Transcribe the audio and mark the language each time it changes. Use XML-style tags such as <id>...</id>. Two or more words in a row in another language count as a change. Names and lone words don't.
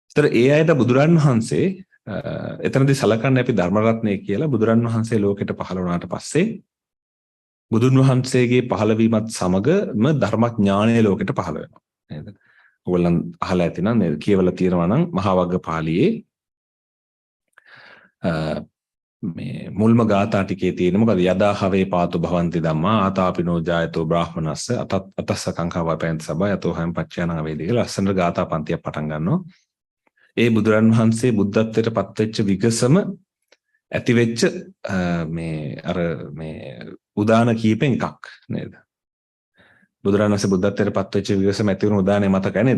<si>ඒතර ඒ අයට බුදුරන් වහන්සේ එතනදී සලකන්නේ අපි ධර්ම රත්නය කියලා බුදුරන් වහන්සේ ලෝකෙට පහළ වුණාට පස්සේ බුදුන් වහන්සේගේ පහළවීමත් සමගම ධර්මඥානය ලෝකෙට පහළ වෙනවා නේද? ඔයගොල්ලන් අහලා ඇති නම් නේද? කියවලා තියෙනවා නම් මහා වග්ගපාළියේ මේ මුල්ම ගාථා ටිකේ තියෙන මොකද</si> <pi>යදා හවේ පාතු භවಂತಿ ධම්මා ආතාපිනෝ ජායතෝ බ්‍රාහ්මනස්ස අතස්ස කංකා වපයන්ති සබ්බා යතෝ හයම් පච්චයන වේදී</pi> <si>කියලා ලස්සන ගාථා පන්තියක් පටන් ගන්නවා. ඒ බුදුරන් වහන්සේ බුද්ධත්වයට පත් වෙච්ච විගසම ඇති වෙච්ච මේ උදාන කීපෙන් එකක් නේද? බුදුරන් වහන්සේ බුද්ධත්වයට පත් වෙච්ච විගසම ඇති වුණු උදානේ මතකයි නේද?</si>